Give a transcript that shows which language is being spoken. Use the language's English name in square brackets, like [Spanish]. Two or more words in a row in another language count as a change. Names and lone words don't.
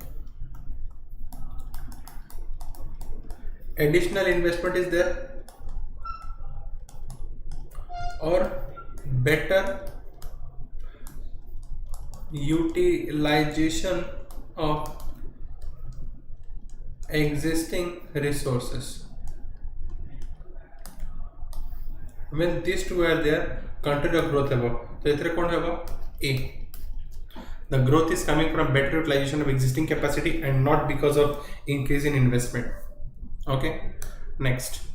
[English] additional investment is there or better utilization of existing resources. When these two are there, country of growth [Odia] ହେବ ତ ଏଥିରେ କଣ ହେବ [English] A. The growth is coming from better utilization of existing capacity and not because of increase in investment. Okay, next.